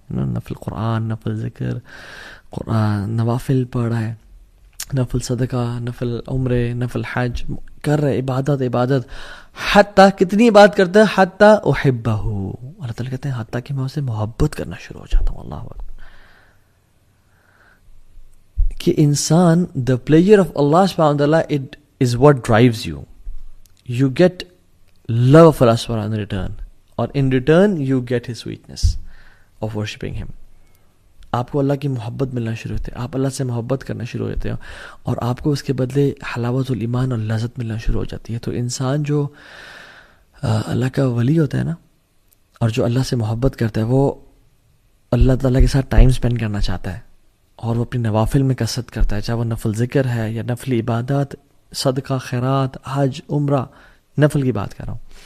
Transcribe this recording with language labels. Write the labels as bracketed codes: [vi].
[ur] نفل قرآن, نفل ذکر, قرآن, نوافل پڑھ رہا ہے, نفل صدقہ, نفل عمرے, نفل حج کر رہے, عبادت. حتیٰ کتنی بات کرتا ہے, حتیٰ احبہ, اللہ تعالیٰ کہتے ہیں حتیٰ کہ میں اسے محبت کرنا شروع ہو جاتا ہوں. اللہ اکبر. کہ انسان, [en] the pleasure of Allah subhanahu wa ta'ala, it is what drives you. You get love of Allah subhanahu wa ta'ala in return. اور in return you get his sweetness of worshipping him. [ur] آپ کو اللہ کی محبت ملنا شروع ہوتے ہیں, آپ اللہ سے محبت کرنا شروع ہوتے ہیں, اور آپ کو اس کے بدلے حلاوت الایمان اور لذت ملنا شروع ہو جاتی ہے. تو انسان جو اللہ کا ولی ہوتا ہے نا, اور جو اللہ سے محبت کرتا ہے, وہ اللہ تعالیٰ کے ساتھ ٹائم سپینڈ کرنا چاہتا ہے, اور وہ اپنی نوافل میں کثرت کرتا ہے, چاہے وہ نفل ذکر ہے یا نفلی عبادات, صدقہ, خیرات, حج, عمرہ, نفل کی بات کر رہا ہوں.